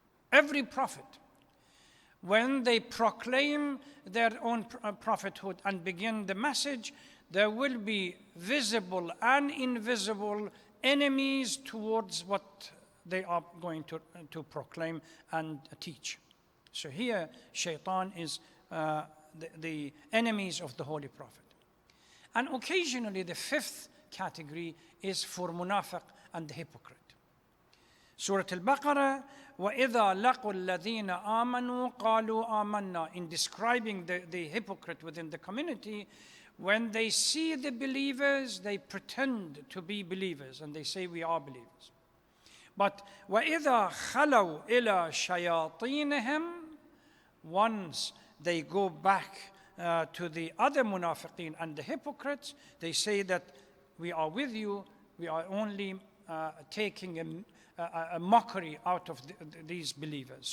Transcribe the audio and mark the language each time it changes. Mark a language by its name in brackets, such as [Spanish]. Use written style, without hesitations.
[English] Every prophet, when they proclaim their own prophethood and begin the message, there will be visible and invisible enemies towards what they are going to proclaim and teach. So here, shaitan is the enemies of the Holy Prophet. And occasionally, the fifth category is for munafiq and the hypocrite. Surah Al-Baqarah, [Arabic] وَإِذَا لَقُوا الَّذِينَ آمَنُوا قَالُوا آمَنَّا. [English] In describing the hypocrite within the community, when they see the believers, they pretend to be believers and they say, we are believers. But [Arabic] وَإِذَا خَلَوْا إِلَى شَيَاطِينِهِمْ, [English] once they go back to the other munafiqeen and the hypocrites, they say that we are with you, we are only taking a mockery out of these believers.